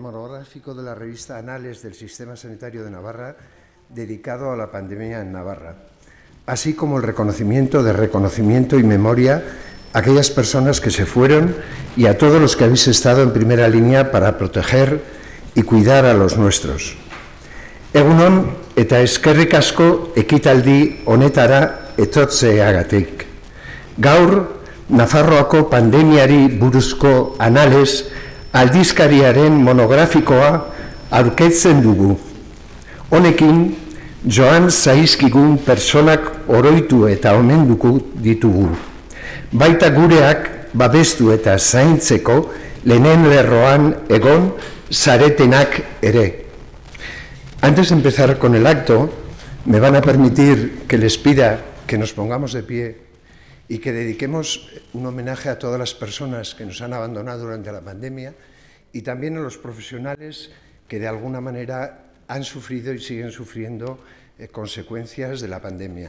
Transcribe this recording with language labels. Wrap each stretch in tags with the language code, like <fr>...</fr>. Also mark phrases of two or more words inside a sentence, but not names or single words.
<es>monográfico de la revista Anales del Sistema Sanitario de Navarra, dedicado a la pandemia en Navarra, así como el reconocimiento y memoria a aquellas personas que se fueron y a todos los que habéis estado en primera línea para proteger y cuidar a los nuestros.</es> <eu>Egun On eta eskerrik asko ekitaldi honetara etortzeagatik. Gaur, Nafarroako pandemiari buruzko Anales aldizkariaren monografikoa aurkezten dugu. Honekin, joan zaizkigun personak oroitu eta omenduko ditugu. Baita gureak babestu eta zaintzeko lehen lerroan egon zaretenak ere.</eu> <es>Antes de empezar con el acto, me van a permitir que les pida que nos pongamos de pie y que dediquemos un homenaje a todas las personas que nos han abandonado durante la pandemia y también a los profesionales que de alguna manera han sufrido y siguen sufriendo consecuencias de la pandemia.</es>